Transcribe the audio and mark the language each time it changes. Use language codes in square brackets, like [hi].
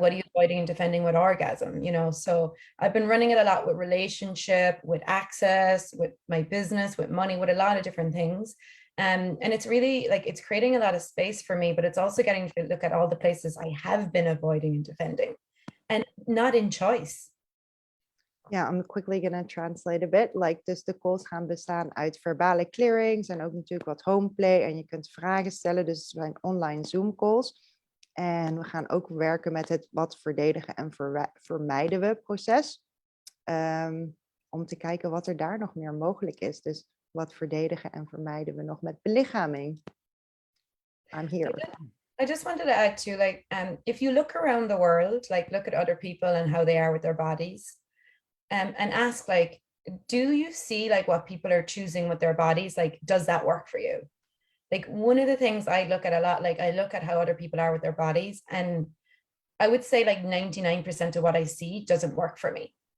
[en] What are you avoiding and defending with orgasm? You know, so I've been running it a lot with relationship, with access, with my business, with money, with a lot of different things. And it's really like, it's creating a lot of space for me, but it's also getting to look at all the places I have been avoiding and defending and not in choice. Yeah, I'm quickly going to translate a bit. [nl] Like, dus de calls gaan bestaan uit verbale clearings en ook natuurlijk wat homeplay. En je kunt vragen stellen, dus het zijn online Zoom calls. En we gaan ook werken met het wat verdedigen en vermijden we proces. Om te kijken wat er daar nog meer mogelijk is. Dus wat verdedigen en vermijden we nog met belichaming. [en] I'm here. I just wanted to add to like, if you look around the world, like look at other people and how they are with their bodies, and ask like, do you see like what people are choosing with their bodies? Like, does that work for you? Like one of the things I look at a lot, like I look at how other people are with their bodies, and I would say like 99% of what I see doesn't work for me.